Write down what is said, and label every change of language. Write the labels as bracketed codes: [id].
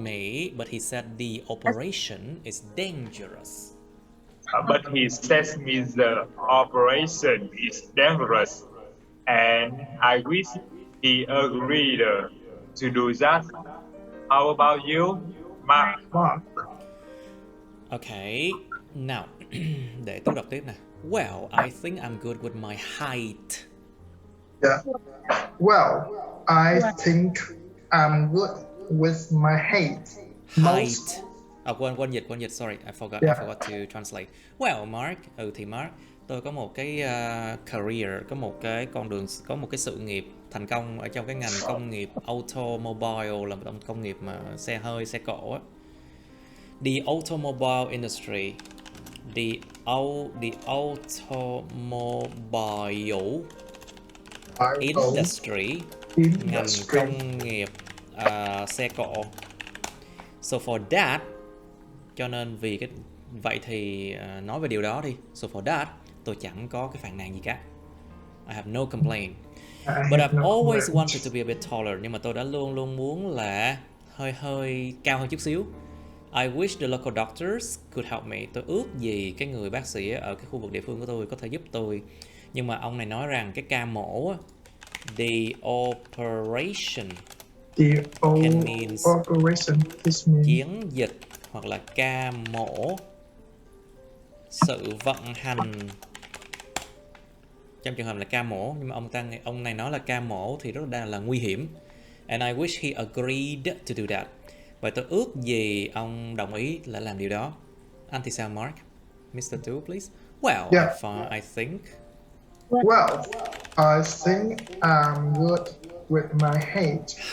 [en] me, but he said the operation is dangerous. But he says me the operation is dangerous, and I wish he agreed to do that. How about you, Mark? Okay, now [vi] để tôi đọc tiếp nè. [en] Well, I think I'm good with my height. Yeah. Well, I think I'm good with my height. Height. [vi] Quên dịch, [en] sorry, I forgot to translate. [vi] Well, Mark, thì Mark, tôi có một cái career, có một cái con đường, có một cái sự nghiệp thành công ở trong cái ngành công nghiệp automobile, là một công nghiệp mà xe hơi, xe cộ á. [en] The automobile industry. The automobile industry. [vi] Ngành công nghiệp xe cộ. [en] So for that, [vi] cho nên vì cái vậy thì nói về điều đó đi. [en] So for that, [vi] tôi chẳng có cái phàn nàn gì cả. [en] I have no complaint. But I've always wanted to be a bit taller. [vi] Nhưng mà tôi đã luôn luôn muốn là hơi cao hơn chút xíu. [en] I wish the local doctors could help me. [vi] Tôi ước gì cái người bác sĩ ở cái khu vực địa phương của tôi có thể giúp tôi. Nhưng mà ông này nói rằng cái ca mổ, [en] the operation can means [vi] chiến dịch hoặc là ca mổ, sự vận hành. Trong trường hợp là ca mổ, nhưng mà ông này nói là ca mổ thì rất là nguy hiểm. [en] And I wish he agreed to do that. [vi] Và tôi ước gì ông đồng ý là làm điều đó. Anh thì sao, Mark? [en] Mr. Two, please. Well, Yeah. I think. Well, I think I'm good with my height.